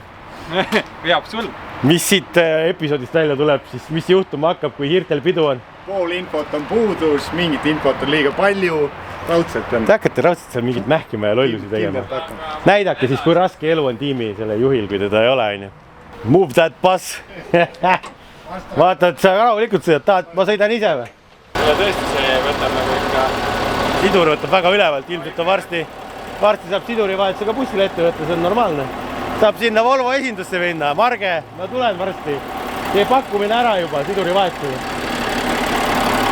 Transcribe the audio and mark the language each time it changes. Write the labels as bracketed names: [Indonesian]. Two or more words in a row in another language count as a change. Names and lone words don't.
[Estonian] Veab sul. Mis siit episoodist välja tuleb, siis mis juhtuma hakkab, kui hiirtel pidu on? Pool infot on puudus, mingit infot on liiga palju, raudselt on. Te hakkate raudselt seal mingit mähkima ja lollusi tegema. Näidake siis, kui raske elu on tiimi selle juhil, kui teda ei ole. [English] Move that bus. [Estonian] Vaata, et sa rahulikult sõidad, ma sõidan ise või? Ja tõesti see võtab nagu ikka. Sidur võtab väga ülevalt, ilmselt on varsti saab siduri vahetusega bussile ette võtta, see on normaalne. Saab sinna Volvo esindusse minna, Marge, ma tulen varsti. Tee pakkumine ära juba siduri vahetusega.